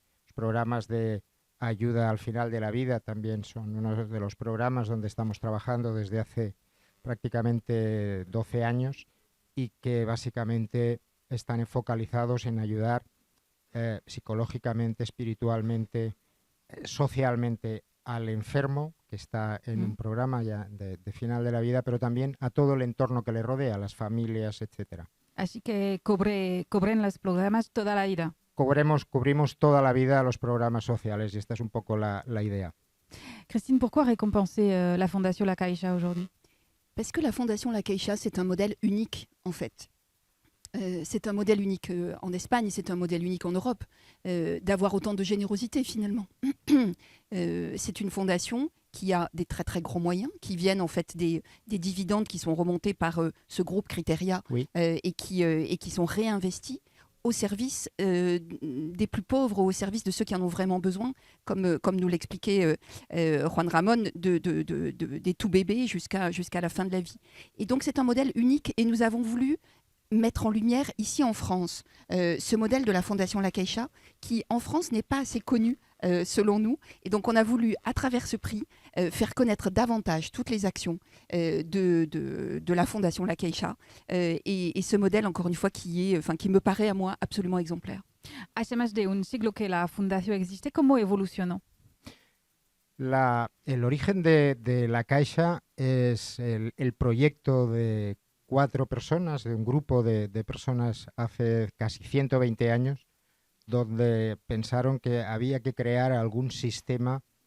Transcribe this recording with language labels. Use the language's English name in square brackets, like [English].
[Spanish] Los programas de ayuda al final de la vida también son uno de los programas donde estamos trabajando desde hace prácticamente 12 años y que básicamente están focalizados en ayudar psicológicamente, espiritualmente, socialmente al enfermo que está en un programa ya de final de la vida, pero también a todo el entorno que le rodea, las familias, etcétera. Así que cubren los programas toda la vida. Cubrimos toda la vida los programas sociales y esta es un poco la idea. [French] Christine, pourquoi récompenser la Fondation La Caixa aujourd'hui? Parce que la Fondation La Caixa, c'est un modèle unique en fait. C'est un modèle unique en Espagne, c'est un modèle unique en Europe, d'avoir autant de générosité finalement. C'est une fondation qui a des très très gros moyens, qui viennent en fait des dividendes qui sont remontés par ce groupe Criteria et qui sont réinvestis au service des plus pauvres, au service de ceux qui en ont vraiment besoin, comme nous l'expliquait Juan Ramón, des tout bébés jusqu'à la fin de la vie. Et donc c'est un modèle unique et nous avons voulu mettre en lumière ici en France ce modèle de la Fondation La Caixa qui en France n'est pas assez connu selon nous. Et donc, on a voulu, à travers ce prix, faire connaître davantage toutes les actions de la Fondation La Caixa et ce modèle, encore une fois, qui me paraît à moi absolument exemplaire. [Spanish] Hace más de un siglo que la fundación existe. ¿Cómo evolucionó? El origen de La Caixa es el proyecto de 4 personas, de un grupo de personas hace casi 120 años, donde pensaron que había que crear algún sistema.